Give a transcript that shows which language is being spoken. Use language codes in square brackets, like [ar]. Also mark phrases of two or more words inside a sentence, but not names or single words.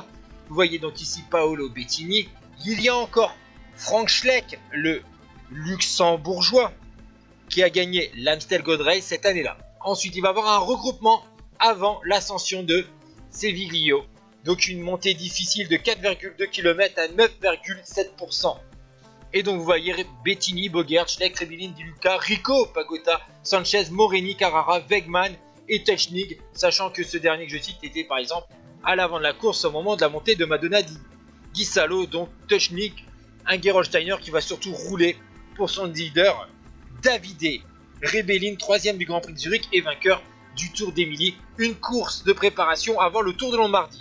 [fr] Vous voyez donc ici Paolo Bettini. Il y a encore Frank Schleck, le luxembourgeois, qui a gagné l'Amstel Gold Race cette année-là. Ensuite, il va y avoir un regroupement avant l'ascension de Seviglio. Donc une montée difficile de 4,2 km à 9,7%. Et donc vous voyez Bettini, Bogert, Schleck, Rebellin, Di Luca, Rico, Pagota, Sanchez, Morini, Carrara, Wegman et Technik, sachant que ce dernier que je cite était par exemple à l'avant de la course au moment de la montée de Madonna di Ghisalo. Donc Technik, un Gerolsteiner qui va surtout rouler pour son leader Davide Rebellin, 3e du Grand Prix de Zurich et vainqueur du Tour d'Émilie, une course de préparation avant le Tour de Lombardie.